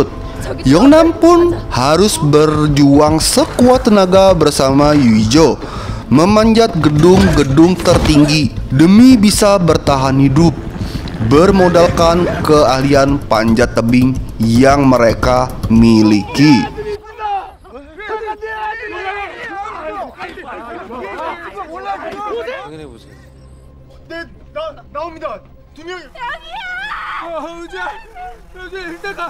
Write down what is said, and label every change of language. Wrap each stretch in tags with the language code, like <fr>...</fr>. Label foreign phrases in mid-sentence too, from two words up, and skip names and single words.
<id>Yongnam pun harus berjuang sekuat tenaga bersama Yujo, memanjat gedung-gedung tertinggi demi bisa bertahan hidup, bermodalkan keahlian panjat tebing yang mereka miliki.</id> <ko>확인해보세요. 나옵니다. 두 명이. 여기야. 의자 일단 가.</ko>